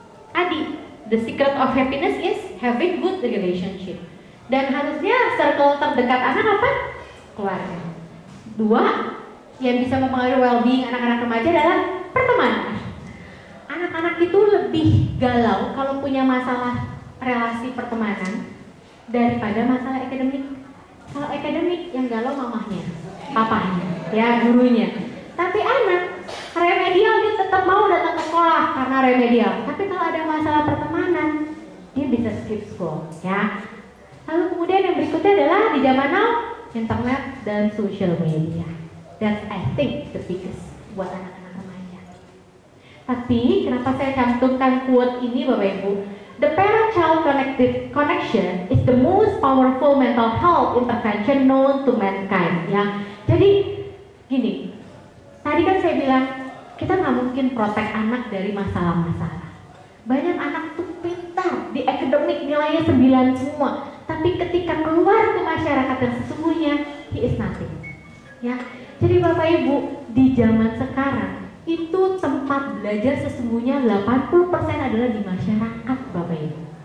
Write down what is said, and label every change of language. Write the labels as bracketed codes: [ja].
[en] Tadi, the secret of happiness is having good relationship. [id] Dan harusnya circle terdekat anak apa? Keluarga. Dua, yang bisa mempengaruhi well-being anak-anak remaja adalah pertemanan. Anak-anak itu lebih galau kalau punya masalah relasi pertemanan daripada masalah akademik. Kalau akademik yang galau mamahnya, papahnya, ya gurunya. Tapi anak remedial dia tetap mau datang ke sekolah karena remedial. Tapi kalau ada masalah pertemanan, dia bisa skip school, ya. Lalu kemudian yang berikutnya adalah di zaman now, internet dan social media. [en] That's I think the biggest [id] buat anak-anak remaja. Tapi kenapa saya cantumkan quote ini Bapak Ibu? [en] The parent-child connection is the most powerful mental health intervention known to mankind. [id] Ya, jadi gini. Tadi kan saya bilang kita nggak mungkin protek anak dari masalah-masalah. Banyak anak tuh pintar di akademik nilainya 9 semua, tapi ketika keluar ke masyarakat yang sesungguhnya, [en] he is nothing. [id] Ya, jadi Bapak Ibu di zaman sekarang itu tempat belajar sesungguhnya 80% adalah di masyarakat Bapak Ibu.